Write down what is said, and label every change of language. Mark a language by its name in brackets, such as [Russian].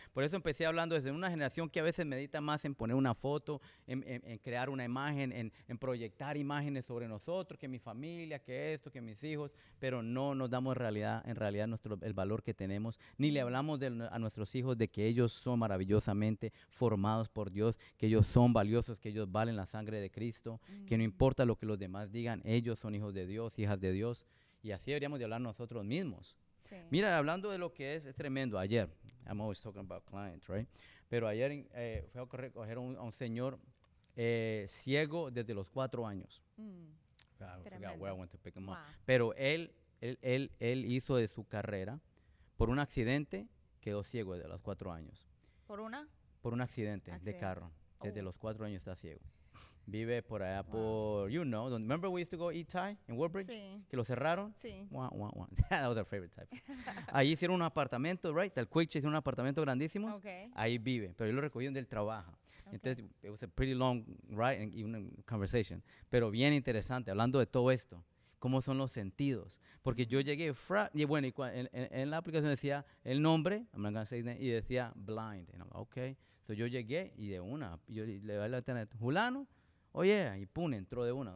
[Spanish] Por eso empecé hablando desde una generación que a veces medita más en poner una foto, en crear una imagen, en proyectar imágenes sobre nosotros, que mi familia, que esto, que mis hijos, pero no nos damos en realidad el valor que tenemos, ni le hablamos a nuestros hijos de que ellos son maravillosamente formados por Dios, que ellos son valiosos, que ellos valen la sangre de Cristo, que no importa lo que los demás digan, ellos son hijos de Dios, hijas de Dios, y así deberíamos de hablar nosotros mismos. Sí. Mira, hablando de lo que es tremendo, ayer, [English] I'm always talking about clients, right? [Spanish] Pero ayer fue a recoger a un señor ciego desde los 4 años. [English] I forgot where I went to pick him up. [Spanish] Pero él hizo de su carrera, por un accidente, quedó ciego desde los 4 años. ¿Por una? Por un accidente de carro. Desde los 4 años está ciego. Vive por allá por, [English] remember we used to go eat Thai in Woodbridge? [Spanish] Sí. Que lo cerraron. Sí. [English] That was our favorite type. [Spanish] Ahí hicieron un apartamento, right? El Quiche hicieron un apartamento grandísimo. Okay. Ahí vive, pero él lo recogieron del trabajo. Okay. Entonces, [English] it was a pretty long ride and even a conversation. [Spanish] Pero bien interesante, hablando de todo esto. Cómo son los sentidos. Porque yo llegué, y bueno, en la aplicación decía el nombre, [English] I'm not gonna say his name, [Spanish] y decía blind. [English] And I'm like, okay. [Spanish] So yo llegué y de una, yo le doy la internet, Julano, oye, y pum, entró de una.